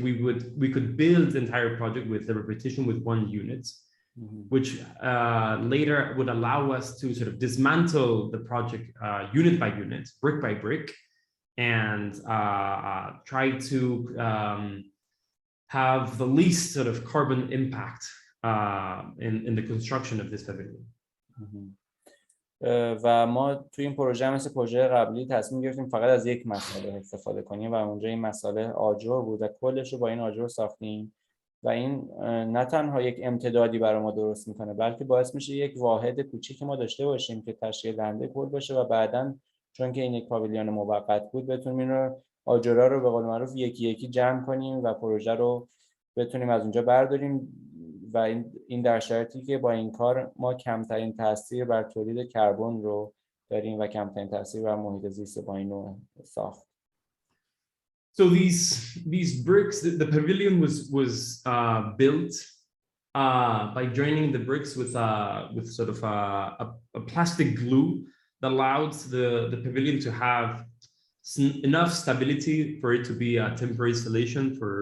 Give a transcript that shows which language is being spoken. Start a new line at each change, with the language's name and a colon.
English: We could build the entire project with the repetition with one unit, which later would allow us to sort of dismantle the project unit by unit, brick by brick, and try to have the least sort of carbon impact in the construction of this pavilion.
Persian: و ما توی این پروژه مثل پروژه قبلی تصمیم گرفتیم فقط از یک مساله استفاده کنیم و اونجا این مساله آجر بود و کلش رو با این آجر ساختیم و این نه تنها یک امتدادی برای ما درست میکنه بلکه باعث میشه یک واحد کوچیک ما داشته باشیم که تشکیل دهنده کل باشه و بعداً چون که این یک پاویلیون موقت بود بتونیم این رو آجرها رو به قول معروف یکی یکی جمع کنیم و پروژه رو بتونیم از اونجا برداریم و این در شرایطی که با این کار ما کمترین تاثیر بر تولید کربن رو داریم و کمترین تاثیر بر محیط زیست با این نوع ساخت.
English: So these bricks, the pavilion was built by joining the bricks with sort of a plastic glue that allowed the pavilion to have enough stability for it to be a temporary installation.